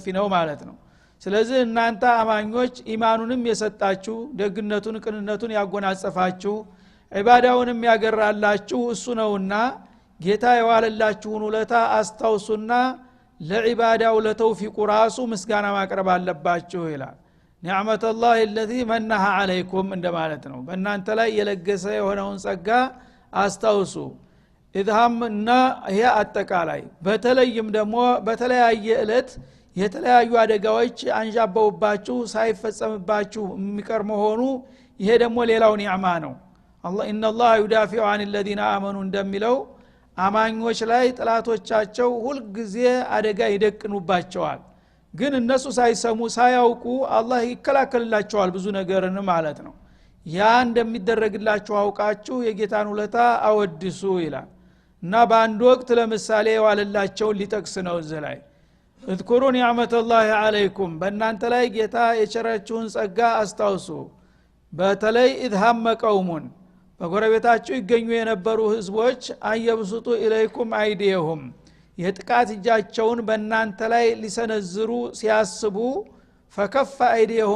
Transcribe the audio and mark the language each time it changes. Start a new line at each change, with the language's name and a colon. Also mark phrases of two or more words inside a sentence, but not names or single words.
Amharic: ነው ማለት ነው። ስለዚህ እናንተ አማኞች ኢማኑንም የሰጣችሁ ደግነቱን ቅንነቱን ያጎናጸፋችሁ ዒባዳውንም ያገራላችሁ እሱ ነውና ጌታ የዋለላችሁን ውለታ አስታውሱና ለዒባዳው ለተውፊቁ ራሱ ምስጋና ማቅረብ አለባችሁ ይላል።
Arabic: نعمة الله الذي منها عليكم
Amharic: እንደማለት ነው። በእናንተ ላይ የለገሰ የሆነውን ጸጋ አስታውሱ። ኢድሃምና ይሄ አጠቃላይ በተለይም ደግሞ በተለያየ እለት የተለያዩ አደጋዎች አንዣበውባችሁ ሳይፈጸምባችሁ የሚቀር መሆኑ ይሄ ደግሞ ሌላው ኒዕማ ነው። አላህ
Arabic: إن الله يدافع عن الذين آمنوا
Amharic: እንደሚለው አማኞች ላይ ጥላቶቻቸው ሁሉ ጊዜ አደጋ ይደቅኑባቸዋል። ግን እነሱ ሳይሰሙ ሳያውቁ አላህ ይከላከልላቸዋል ብዙ ነገርን ማለት ነው። ያ እንደሚደረግላችሁ አውቃችሁ የጌታን ውለታ አወድሱ ይላል። እና በአንድ ወቅት ለምሳሌ የዋለላቸውን ሊጠቅስ ነው እዚህ ላይ
Arabic: اذكروا نعمة الله عليكم
Amharic: በእናንተ ላይ ጌታ የቸራችሁን ጸጋ አስታውሱ። በተለይ
Arabic: إذ هم قوم
Amharic: በጎረቤታችሁ ይገኙ የነበሩ ህዝቦች
Arabic: أن يبسطوا إليكم أيديهم
Amharic: የጥቃት እጃቸውን በእናንተ ላይ ሊሰነዝሩ ሲያስቡ
Arabic: فكف أيديهم